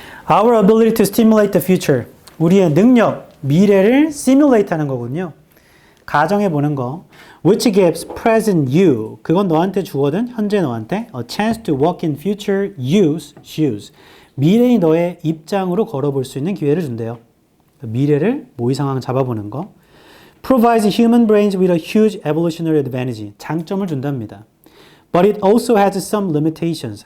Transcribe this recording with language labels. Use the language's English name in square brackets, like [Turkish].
[English] Our ability to stimulate the future. [Korean] 우리의 능력, 미래를 simulate 하는 거군요. 가정해 보는 거. [English] Which gives present you. [Korean] 그건 너한테 주거든. 현재 너한테. [English] A chance to walk in future you's shoes. [Korean] 미래의 너의 입장으로 걸어볼 수 있는 기회를 준대요. 미래를 모의 상황 잡아보는 거. [English] provides human brains with a huge evolutionary advantage. [Korean] 장점을 준답니다. [English] But it also has some limitations.